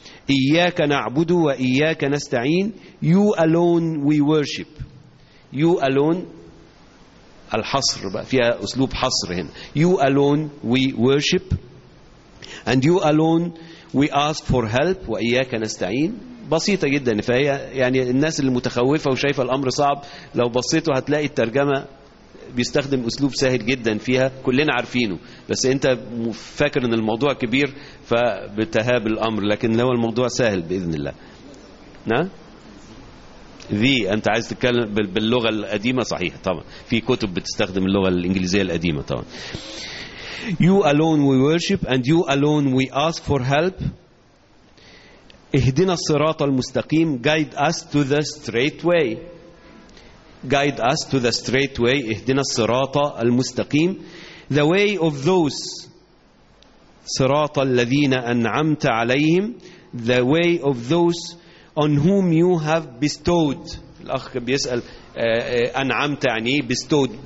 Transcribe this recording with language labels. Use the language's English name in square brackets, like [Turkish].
[Arabic] إياك نعبد وإياك نستعين, [English] you alone we worship. You alone, [Arabic] الحصر بقى فيها أسلوب حصر هنا, [English] you alone we worship and you alone we ask for help. [Arabic] وإياك نستعين بسيطة جدا, فهي يعني الناس المتخوفة وشايفة الأمر صعب لو بصيتوا هتلاقي الترجمة بيستخدم أسلوب سهل جدا فيها, كلنا عارفينه, بس أنت فاكر أن الموضوع كبير فبتهاب الأمر, لكن هو الموضوع سهل بإذن الله. ذي أنت عايز تتكلم باللغة القديمة, صحيح طبعا في كتب بتستخدم اللغة الإنجليزية القديمة طبعا. [English] You alone we worship and you alone we ask for help. [Arabic] اهدنا الصراط المستقيم, [English] guide us to the straight way. Guide us to the straight way. [Arabic] اهدنا الصراط المستقيم. [English] The way of those. [Arabic] صراط الذين أنعمت عليهم. [English] The way of those on whom you have bestowed. [Arabic] الأخ بيسأل أنعمت يعني bestowed.